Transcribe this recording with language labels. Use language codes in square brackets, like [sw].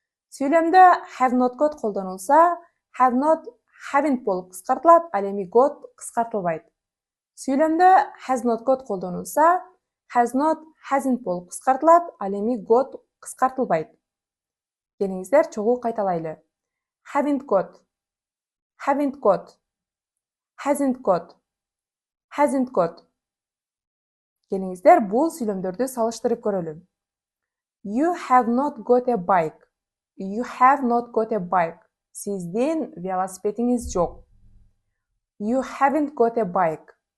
[ky] Сүйлөмдө have not got колдонулса, have not, haven't болуп кыскартылат, ал эми got кыскартылбайт. Сүйлөмдө has not got колдонулса, has not, hasn't болуп кыскартылат, ал эми got кыскартылбайт. Келиңиздер, чогуу кайталайлы. [en] Haven't got, haven't got, hasn't got, hasn't got. [ky] Келиңиздер, бул сүйлөмдөрдү салыштырып көрөлү. [en] You have not got a bike. You have not got a bike. [ky] Сиздин велосипедиңиз жок. [en] You haven't got a bike.